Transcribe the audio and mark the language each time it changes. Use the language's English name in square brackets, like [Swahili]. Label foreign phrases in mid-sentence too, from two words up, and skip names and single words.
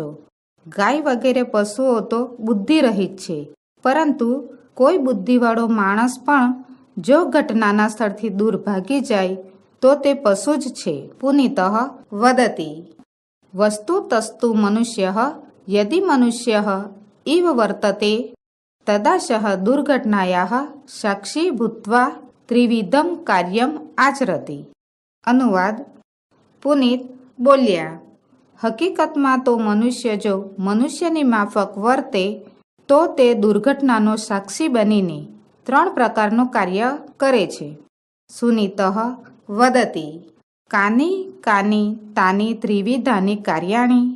[Gujarati] ગાય વગેરે પશુઓ તો બુદ્ધિરહિત છે, પરંતુ કોઈ બુદ્ધિવાળો માણસ પણ જો ઘટનાના સ્થળથી દૂર ભાગી જાય તો તે પશુ જ છે. [Sanskrit] પુનિતઃ વદતિ વસ્તુ તસ્તુ મનુષ્ય यदि मनुष्यः इव वर्तते तदा सः दुर्घटनायाः साक्षी भूत्वा त्रिविधं कार्यम् आचरति। [Gujarati] अनुवाद: પુનિત બોલ્યા, હકીકતમાં તો મનુષ્ય જો મનુષ્યની માફક વર્તે તો તે દુર્ઘટનાનો સાક્ષી બનીને 3 પ્રકારનું કાર્ય કરે છે. [Sanskrit] સુનીતઃ વદતિ કાની કાની તાની ત્રિવિધાની કાર્યાણી.